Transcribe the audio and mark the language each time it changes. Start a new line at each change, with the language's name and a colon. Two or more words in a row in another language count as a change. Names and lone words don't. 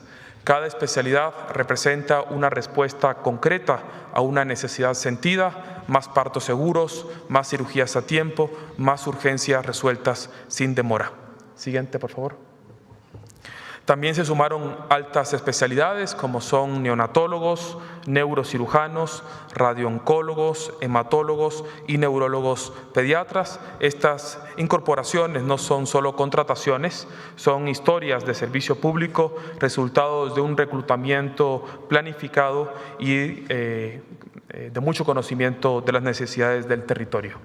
Spanish: Cada especialidad representa una respuesta concreta a una necesidad sentida, más partos seguros, más cirugías a tiempo, más urgencias resueltas sin demora. Siguiente, por favor. También se sumaron altas especialidades como son neonatólogos, neurocirujanos, radiooncólogos, hematólogos y neurólogos pediatras. Estas incorporaciones no son solo contrataciones, son historias de servicio público, resultados de un reclutamiento planificado y de mucho conocimiento de las necesidades del territorio.